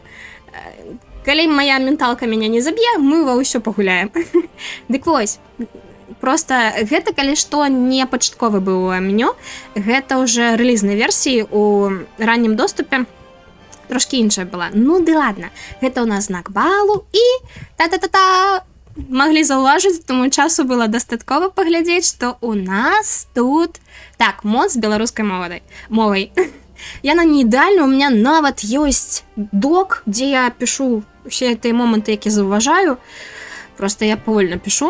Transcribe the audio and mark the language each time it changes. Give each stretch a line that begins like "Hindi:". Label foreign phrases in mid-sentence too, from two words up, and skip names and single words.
Belarusian: Калі моя менталка мяне не заб'е, мы ва ўсё пагуляем. Дык вось, просто гэта, калі што, не пачатковы быў меню, гэта ўжо рэлізнай версіі у раннім доступе, трошкі іншая была. Ну, ды ладно, гэта ў нас знак балу, і та-та-та-та, маглі заўважыць, тому часу было дастаткова паглядзець, што у нас тут... Так, мод з беларускай мовай. Яна не ідэальна,
Russian: у меня
Belarusian: нават ёсць док, дзе я пішу усе гэтыя моманты, які заўважаю. Просто я павольна пішу.